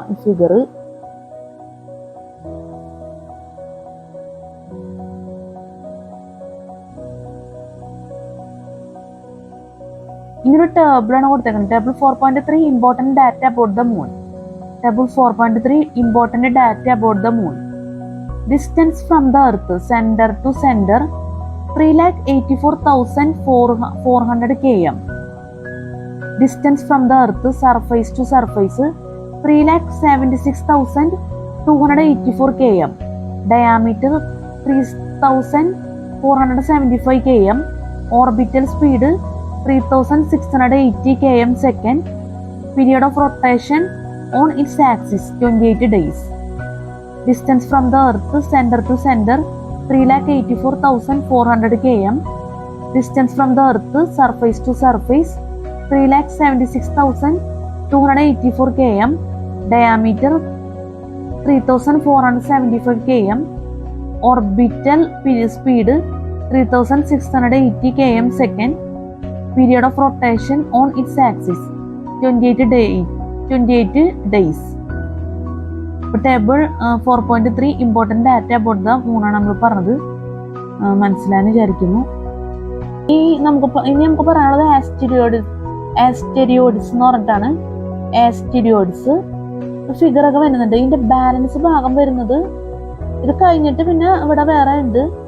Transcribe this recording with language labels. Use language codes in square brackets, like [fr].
[ml] ഈ ഫിഗർ ഇങ്ങനൊരു ടേബിളാണ് കൊടുത്തേക്കുന്നത്. [en] Table 4.3 important data about the moon. Table 4.3 important data about the moon. Distance from the earth center to center 384,400 km. Distance from the earth surface to surface 376,284 km. Diameter 3,475 km. Orbital speed 3,680 km second. Period of rotation on its axis 28 days. Distance from the earth center to center 384,400 km. Distance from the earth surface to surface 376,284 km. Diameter 3,475 km. Orbital speed 3,680 km second. Period of rotation on its axis 28 days. Table 4.3 important data about the [ml] മൂന്നാണ് നമ്മൾ പറഞ്ഞത്. മനസ്സിലായെന്ന് വിചാരിക്കുന്നു. ഇനി നമുക്ക് പറയാനുള്ളത് ആസ്റ്റെരിയോയിഡ്സ് എന്ന് പറഞ്ഞിട്ടാണ്. ആസ്റ്റെരിയോയിഡ്സ് ഫിഗർ ഒക്കെ വരുന്നുണ്ട്. ഇതിന്റെ ബാലൻസ് ഭാഗം വരുന്നത് ഇത് കഴിഞ്ഞിട്ട് പിന്നെ ഇവിടെ വേറെ ഉണ്ട്.